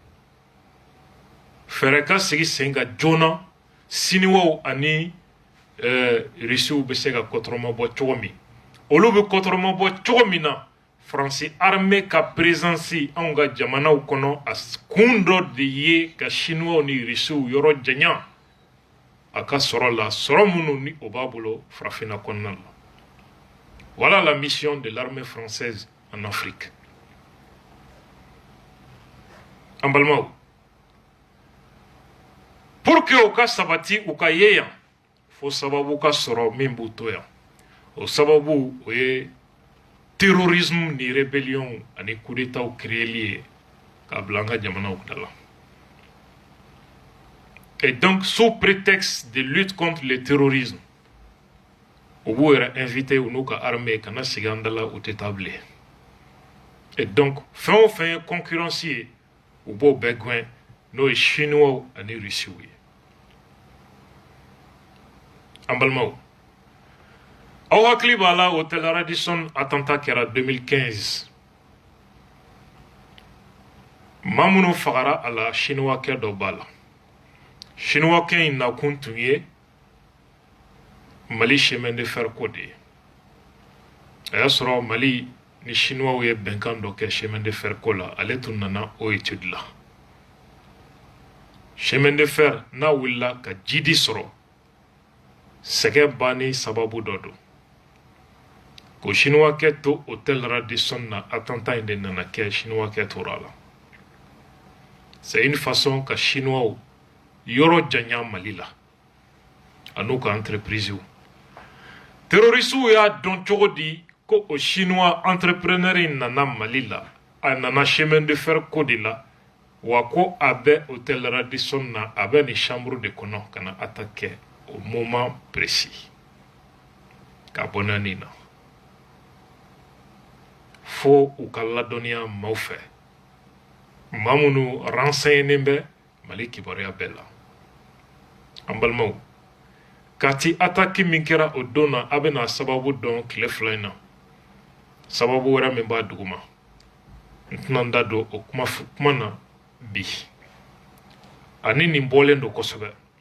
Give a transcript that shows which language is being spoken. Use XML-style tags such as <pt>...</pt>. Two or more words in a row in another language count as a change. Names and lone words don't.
<bm>fɛɛrɛ ka sigi sen ka joona siniwaw ani russiw bɛ se ka kɔtɔrɔma bɔ cogo min olu bɛ kɔtɔrɔma bɔ cogo min na Faransi armée ka présence anw ka jamanaw kɔnɔ a kun dɔ de ye ka chinois ni russiw yɔrɔ janya a ka sɔrɔ la sɔrɔ minnu ni o b'a bolo farafinna kɔnɔna la</bm> <fr>voilà la mission de l'armée française en Afrique</fr> <bm>an balimaw pour que o ka sabati u ka ye yan fo sababu ka sɔrɔ min b'u to yan o sababu o ye terrorisme ni rébellion ani</bm> <fr>coup d'état</fr> <bm>créeli ye k'a bila an ka jamanaw da la</bm> <fr>et donc sous prétexte de lutte contre le terrorisme</fr> <bm>u b'u yɛrɛ invité u n'u ka armée kana sigi an da la u tɛ taa bilen</bm> <fr>et donc</fr> <bm>fɛn o fɛn ye concurrence ye u b'o bɛɛ gɛn n'o ye chinois ani russiw ye an balimaw aw hakili b'a la hôtel Radisson attentat kɛra 2015 maa minnu fagara a la chinois kɛ dɔ b'a la chinois kɛ in nakun tun ye Mali</bm> <fr>chemin de fer</fr> <bm>ko de ye a y'a sɔrɔ Mali ni chinois ye bɛnkan dɔ kɛ</bm> <fr>chemin de fer</fr> <bm>ko la ale tun nana o étude la</bm> <fr>chemin de fer</fr> <bm>n'a wulila ka jidi sɔrɔ sɛgɛ banni sababu dɔ don ko chinois kɛ to hôtel Radisson na attentat in de nana kɛ chinois kɛ tora la</bm> <fr>c'est une façon</fr> <bm>ka chinois yɔrɔ janya Mali la a n'u ka</bm> <fr>entreprise terroriste</fr> <bm>y'a dɔn cogo di ko o</bm> <fr>chinois entrepreneur</fr> <bm>in nana Mali la a nana</bm> <fr>chemin de fer</fr> <bm>ko de la wa ko a bɛ hôtel Radisson na a bɛ ni</bm> <fr>chambre de</fr> <bm>kɔnɔ ka na attaquer</bm> <fr>au moment précis</fr> <bm>ka bɔ na nin na fo u ka ladɔnniya maaw fɛ maa minnu renseigné bɛ Mali kibaruya bɛɛ la an balimaw kati attaque min kɛra o don na a bɛna sababu dɔn tile fila in na sababu wɛrɛ min b'a duguma n tɛna n da don o kuma na bi ani nin bɔlen don kosɛbɛ</bm>